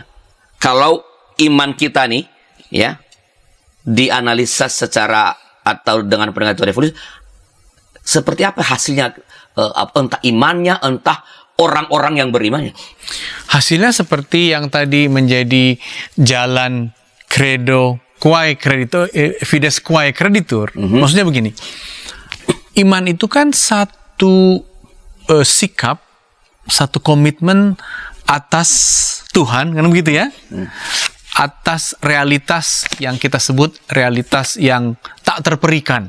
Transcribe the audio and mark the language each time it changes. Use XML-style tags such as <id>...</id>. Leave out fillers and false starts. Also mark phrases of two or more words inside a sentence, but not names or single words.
<id>Kalau iman kita nih, ya, dianalisa secara atau dengan pendekatan evolusi, seperti apa hasilnya? Entah imannya, entah orang-orang yang berimannya. Hasilnya seperti yang tadi menjadi jalan</id> <la>credo quae creditur, fides quae creditur.</la> <id>Maksudnya begini, iman itu kan satu sikap, satu komitmen atas Tuhan, kan begitu ya? Atas realitas yang kita sebut realitas yang tak terperikan.</id>